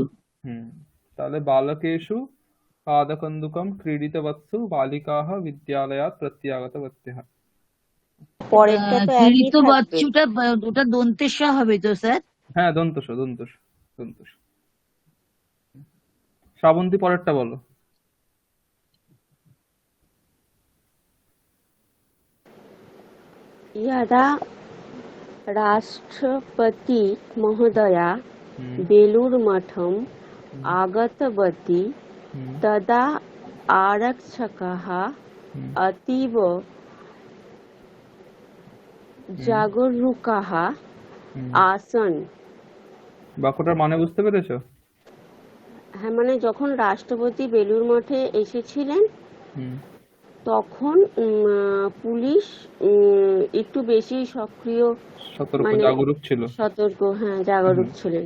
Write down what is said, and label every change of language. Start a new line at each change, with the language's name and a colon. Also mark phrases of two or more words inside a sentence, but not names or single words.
Sanskrit: তাহলে বালকেষু পাদকন্দুকম ক্রীড়িতবৎসু বালিকাহ বিদ্যালয়াৎ প্রত্যাগতবত্যঃ।
Bangla: পরেরটা তো একই কৃত বৎসুটা ওটা দন্তেশ হবে তো স্যার? হ্যাঁ, দন্তস দন্তস দন্তস। শ্রাবন্তী পরেরটা বলো।
Sanskrit: यदा राष्ट्रपति महोदया बेलूरमठम् आगतवती तदा आरक्षकाः अतीव जागरूकाः आसन्।
Bangla: বাক্যটার মানে বুঝতে পেরেছো? হ্যাঁ, মানে যখন রাষ্ট্রপতি বেলুড় মঠে এসেছিলেন হুম, তখন পুলিশ একটু বেশি সক্রিয়, সতর্ক মানে জাগরুক ছিল। সতর্ক, হ্যাঁ, হুম, জাগরুক ছিলেন।